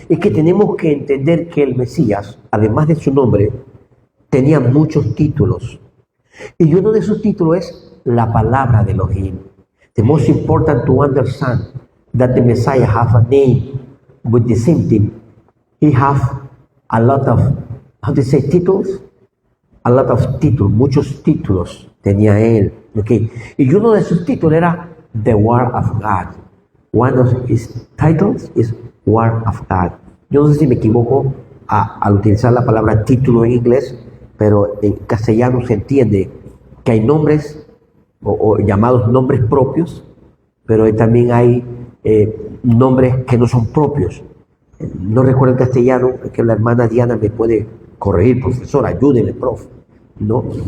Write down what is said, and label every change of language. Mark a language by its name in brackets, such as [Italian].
[Spanish] Es que tenemos que entender que el Mesías, además de su nombre, tenía muchos títulos. Y uno de esos títulos es la palabra de Elohim. [English] The most important to understand that the Messiah have a name with the same thing. He have a lot of, titles? A lot of [Spanish] títulos, muchos títulos tenía él. Okay. Y uno de sus títulos era The Word of God. [English] One of his titles is Word of God. [Spanish] Yo no sé si me equivoco al utilizar la palabra título en inglés, pero en castellano se entiende que hay nombres o llamados nombres propios, pero también hay nombres que no son propios. No recuerdo en castellano, es que la hermana Diana me puede corregir, profesor, ayúdeme, prof. ¿No?